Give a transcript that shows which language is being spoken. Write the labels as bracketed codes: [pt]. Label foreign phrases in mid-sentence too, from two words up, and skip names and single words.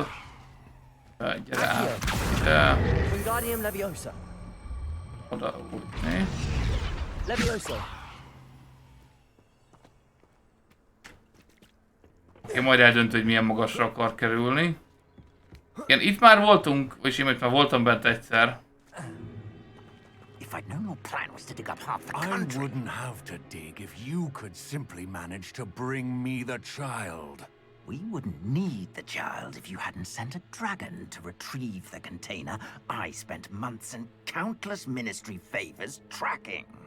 [hu] Gyere át. Ide. Oda útni. Oké, majd eldöntő, hogy milyen magasra akar kerülni. Igen, itt már voltunk, és én itt már voltam bent egyszer. [en] If I'd known your plan was to dig up half the country. I wouldn't have to dig if you could simply manage to bring me the child. We wouldn't need the child if you hadn't sent a dragon to retrieve the container I spent months and countless ministry favors tracking.